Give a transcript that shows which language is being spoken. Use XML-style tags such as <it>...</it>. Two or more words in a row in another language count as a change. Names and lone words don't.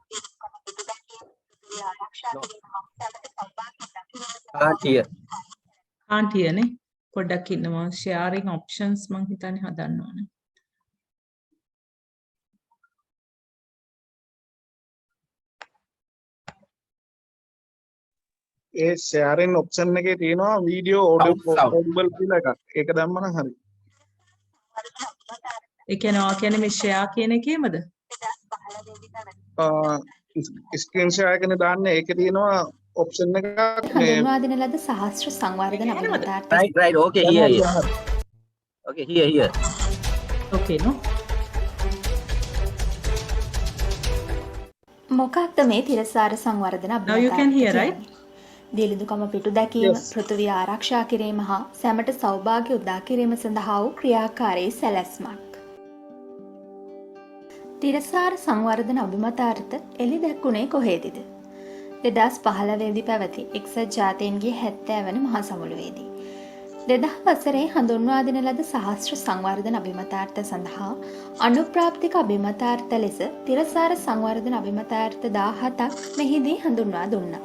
<en>can't hear. Can't hear</en> <si>නේ. පොඩ්ඩක් ඉන්නවා.</si> <en>Sharing options</en> <si>මං හිතන්නේ හදන්න ඕනේ. ඒ</si> <en>sharing option</en> <si>එකේ තියෙනවා</si> <en>video audible</en> <si>කියලා එකක්. ඒක දැම්ම නම් හරි. ඒ කියන්නේ මේ share කියන එකේමද?</si> <en>screen share</en> <si>එකනේ දාන්නේ. ඒකේ තියෙනවා option එකක් මේ හඳුන්වා දෙන ලද සහස්‍ර සංවර්ධන අභිමතාර්ථ</si> <en>Right. Okay, here. Okay, here. Okay, no?</en> <si>මොකක්ද මේ තිරසාර සංවර්ධන</si> <en>Now you can hear, right?</en> <si>දිලිඳුකම පිටු දැකීම, පෘථිවිය ආරක්ෂා කිරීම හා සැමට සෞභාග්‍ය උදා කිරීම සඳහා වූ ක්‍රියාකාරී සැලැස්මක්. තිරසාර සංවර්ධන අභිමතාර්ථ එළි දැක්ුණේ කොහේදද? 2015 දී පැවති එක්සත් ජාතීන්ගේ 70 වන මහා සමුළුවේදී 2000 වසරේ හඳුන්වා දෙන ලද සහස්‍ර සංවර්ධන අභිමතාර්ථ සඳහා අනුප්‍රාප්තික අභිමතාර්ථ ලෙස තිරසාර සංවර්ධන අභිමතාර්ථ 17ක් මෙහිදී හඳුන්වා දුන්නා.</si>